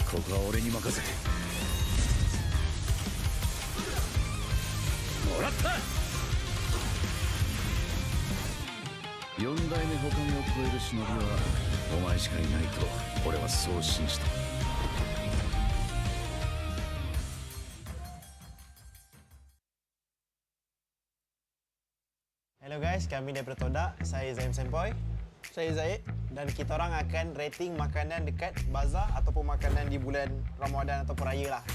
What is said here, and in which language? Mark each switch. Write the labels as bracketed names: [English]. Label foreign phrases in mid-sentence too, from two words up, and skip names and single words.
[Japanese] は俺に任せてもらった4代目他目を超える忍びはお前しかいないと俺はそう信じた。 [English] Hello guys, [Malay] kami daripada Todak. Saya Zaim Sempoy. Saya Zaid. Dan kita orang akan rating makanan dekat bazar ataupun makanan di bulan Ramadan ataupun Raya lah.